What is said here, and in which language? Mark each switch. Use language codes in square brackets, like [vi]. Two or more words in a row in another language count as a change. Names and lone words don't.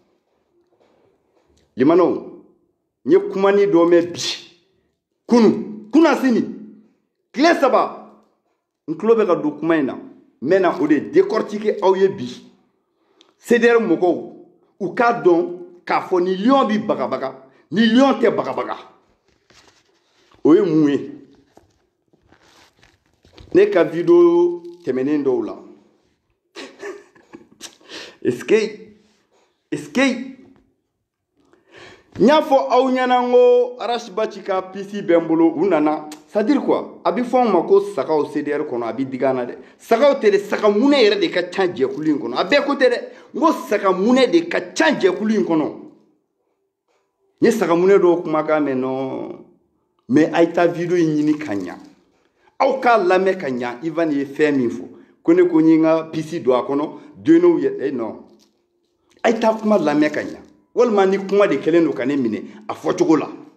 [bm] limanaw n ye kumani dɔ mɛn bi kunasini tile 3 n tulo bɛ ka don kuma in na n bɛna o de décortiquer aw ye bi CDR mɔgɔw u k'a dɔn k'a fɔ ni lion bi bagabaga ni lion tɛ bagabaga o ye mun ye ne ka video tɛmɛnen dɔw la [fr] est-ce que [bm] n y'a fɔ aw ɲɛna n ko Arasibaci ka PC bɛ n bolo u nana [fr] c'est à dire quoi [bm] a bɛ fɔ anw ma ko sagaw CDR kɔnɔ a bɛ digi an na dɛ sagaw tɛ dɛ saga munɛ yɛrɛ de ka ca jɛkulu in kɔnɔ a bɛɛ ko tɛ dɛ n ko saga munɛ de ka ca jɛkulu in kɔnɔ n ye saga munɛ dɔw kumakan mɛn nɔ mais a ye taa video in ɲini ka ɲa aw k'a lamɛn ka ɲa Ivan ye fɛn min fɔ ko ne ko n ye n ka PC don a kɔnɔ donnew ye non a ye taa kuma lamɛn ka ɲa walima ni kuma de kɛlen don ka ne minɛ a fɔcogo la